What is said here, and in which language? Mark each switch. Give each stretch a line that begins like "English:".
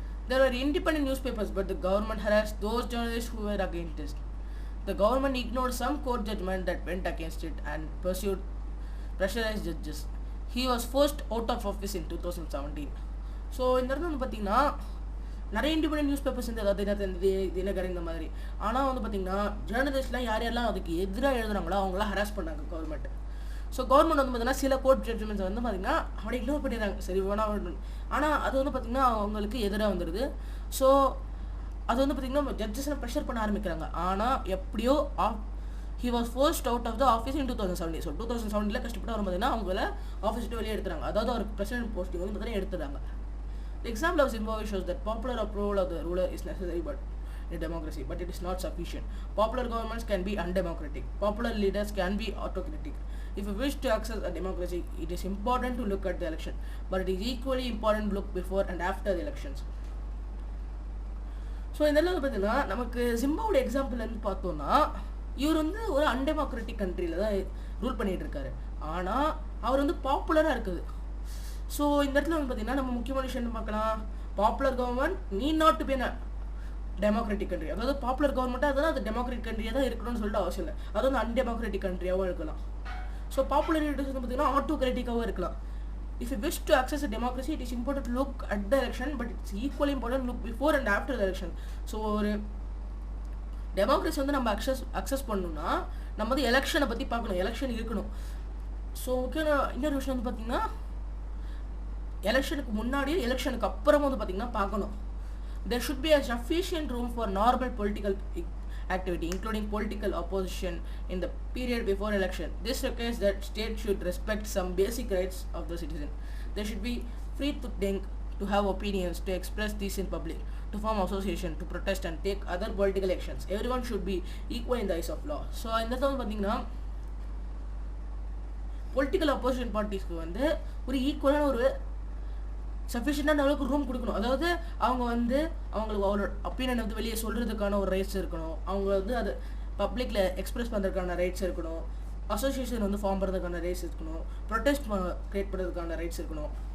English: There were independent newspapers, but the government harassed those journalists who were against it. The government ignored some court judgment that went against it and pursued pressurized judges. He was forced out of office in 2017.
Tamil: So இந்த இடத்துல வந்து பார்த்திங்கன்னா நிறைய independent news papers வந்து அதாவது தினகரன் இந்த மாதிரி. ஆனால் வந்து பார்த்திங்கன்னா ஜேர்னலிஸ்ட்லாம் யாரெல்லாம் அதுக்கு எதிராக எழுதுனாங்களோ அவங்களாம் ஹராஸ் பண்ணாங்க கவர்மெண்ட். ஸோ கவர்மெண்ட் வந்து பார்த்திங்கன்னா சில கோர்ட் ஜட்ஜ்மெண்ட்ஸ் வந்து பார்த்திங்கன்னா அவனை இக்னோர் பண்ணிடுறாங்க, சரி வேணாம். ஆனால் அது வந்து பார்த்திங்கன்னா அவங்களுக்கு எதிராக வந்துடுது. ஸோ அது வந்து பார்த்திங்கன்னா ஜட்ஜஸ்லாம் ப்ரெஷர் பண்ண ஆரம்பிக்கிறாங்க. ஆனால் எப்படியோ
English: he was forced out of the office in 2017.
Tamil: So 2017 கஷ்டப்பட்டு வரும் பார்த்திங்கன்னா அவங்கள ஆஃபீஸ் விட்டு வெளியே எடுத்துறாங்க. அதாவது அவருக்கு பிரசிடென்ட் போஸ்டிங் வந்து பார்த்திங்கன்னா எடுத்துறாங்க.
English: The example of Zimbabwe shows that popular approval of the ruler is necessary but in democracy, but it is not sufficient. Popular governments can be undemocratic. Popular leaders can be autocratic. If you wish to access a democracy, it is important to look at the election, but it is equally important to look before and after the elections.
Tamil: So இதெல்லாம் பார்த்தீங்கன்னா நமக்கு ஜிம்பாவோட எக்ஸாம்பிள்லேருந்து பார்த்தோன்னா இவர் வந்து ஒரு undemocratic கண்ட்ரியில் தான் rule பண்ணிகிட்டு இருக்காரு. ஆனால் அவர் வந்து பாப்புலராக இருக்குது. ஸோ இந்த இடத்துல வந்து பார்த்தீங்கன்னா நம்ம முக்கியமான விஷயம் என்ன பார்க்கலாம்,
English: Popular government need not to be democratic country.
Tamil: அதாவது பாப்புலர் கவர்மெண்ட்டாக அதெல்லாம் அது டெமோக்ராட்டிக் கண்ட்ரியாக தான் இருக்கணும்னு சொல்லிட்டு அவசியம் இல்லை, அது வந்து அன்டெமோக்ராட்டிக் கண்ட்ரியாகவும் இருக்கலாம். ஸோ பாப்புலரிட்டி வந்து பார்த்தீங்கன்னா ஆட்டோக்ராட்டிக்காகவும் இருக்கலாம்.
English: If you wish to access a democracy, it is important to look at the election, but it's equally important to look before and after the election.
Tamil: So ஒரு டெமோக்ரஸி வந்து நம்ம access பண்ணணும்னா நம்ம வந்து எலெக்ஷனை பற்றி பார்க்கணும், எலெக்ஷன் இருக்கணும். ஸோ முக்கியமான இன்னொரு விஷயம் வந்து பார்த்திங்கன்னா எலெக்ஷனுக்கு முன்னாடியும் எலெக்ஷனுக்கு அப்புறமும் வந்து பார்த்திங்கன்னா பார்க்கணும்.
English: There should be a sufficient room for normal political activity, including political opposition, in the period before election. This requires that state should respect some basic rights of the citizen. They should be free to think, to have opinions, to express these in public, to form association, to protest and take other political actions. Everyone should be equal in the eyes of law.
Tamil: So இந்த இடத்துல பார்த்தீங்கன்னா political opposition பார்ட்டிஸ்க்கு வந்து ஒரு ஈக்குவலான ஒரு சஃபிஷியண்டான அளவுக்கு room கொடுக்கணும். அதாவது அவங்க வந்து அவங்களுக்கு அவங்களோட ஒப்பீனியன் வந்து வெளியே சொல்கிறதுக்கான ஒரு ரைட்ஸ் இருக்கணும், அவங்க வந்து அது பப்ளிக்கில் எக்ஸ்பிரஸ் பண்ணுறதுக்கான ரைட்ஸ் இருக்கணும், அசோசியேஷன் வந்து ஃபார்ம் பண்ணுறதுக்கான ரைட்ஸ் இருக்கணும், ப்ரொடெஸ்ட் க்ரியேட் பண்ணுறதுக்கான ரைட்ஸ் இருக்கணும்.